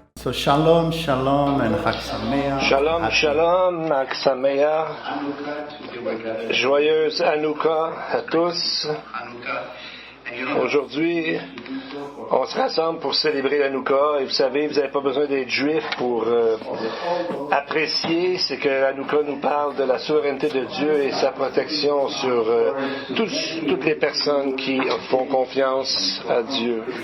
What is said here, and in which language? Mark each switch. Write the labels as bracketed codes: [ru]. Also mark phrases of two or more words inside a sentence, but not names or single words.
[he] So שלום, שלום, and חג שמח. שלום, שלום, חג שמח. [fr] Joyeuse Hanouka à tous. Aujourd'hui, on se rassemble pour célébrer l'Hanouka. Et vous savez, vous n'avez pas besoin d'être juif pour apprécier. C'est que l'Hanouka nous parle de la souveraineté de Dieu et sa protection sur toutes les personnes qui font confiance à Dieu.